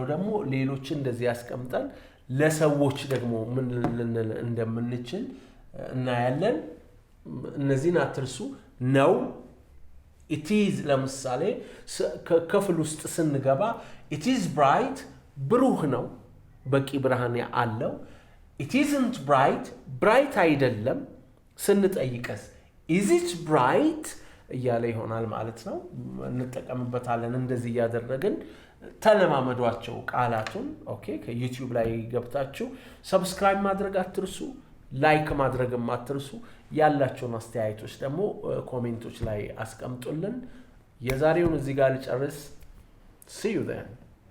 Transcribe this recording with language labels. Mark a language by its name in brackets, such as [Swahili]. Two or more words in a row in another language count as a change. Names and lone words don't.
[Amharic] ደግሞ ሌሎች እንደዚህ ያስቀምጣል ለሰዎች ደግሞ ምን እንደምንችል እናያለን እነዚህን አትርሱ ነው [English] it is [Amharic] ለምሳሌ ክፍል ውስጥ ስንገባ [English] it is bright [Amharic] ብሩህ ነው በቂ ብርሃን አለው [English] it isn't [Amharic] bright አይደለም ስንጠይቀስ [English] is it bright [Amharic] እያለ ይሆናል ማለት ነው እንጠቀምበታለን እንደዚህ ያደረግን ተለማመዷቸው ቃላቱን ኦኬ ከዩቲዩብ ላይ ገብታችሁ ሰብስክራይብ ማድረግ አትርሱ ላይክ ማድረግም አትርሱ ያላችሁን አስተያየቶች ደግሞ ኮሜንቶች ላይ አስቀምጡልን የዛሬውን እዚህ ጋር ልጨርስ [English] see you then